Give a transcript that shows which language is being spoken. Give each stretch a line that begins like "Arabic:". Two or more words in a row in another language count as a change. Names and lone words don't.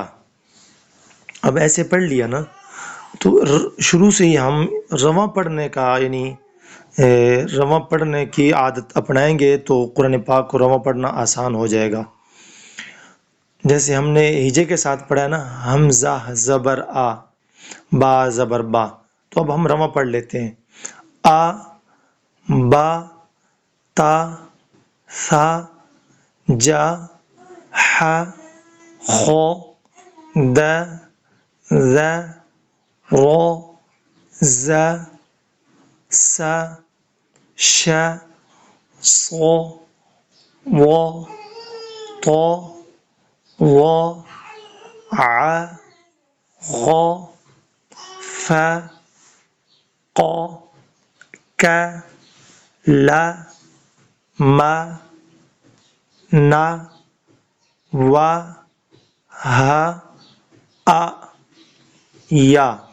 Urdu: اب ایسے پڑھ لیا نا تو شروع سے ہی ہم رواں پڑھنے کا یعنی رواں پڑھنے کی عادت اپنائیں گے تو قرآن پاک کو رواں پڑھنا آسان ہو جائے گا۔ جیسے ہم نے ہجے کے ساتھ پڑھا ہے نا، حمزہ زبر آ، با زبر با، تو اب ہم رواں پڑھ لیتے ہیں۔
Arabic: آ، با، تا، ثا، جا، ح، خ، د، ذ، ر، ز، س، ش، ص، و، ط، و، ع، غ، ف، ق، ک، ل، م، ن، و، ہ، ا، یا۔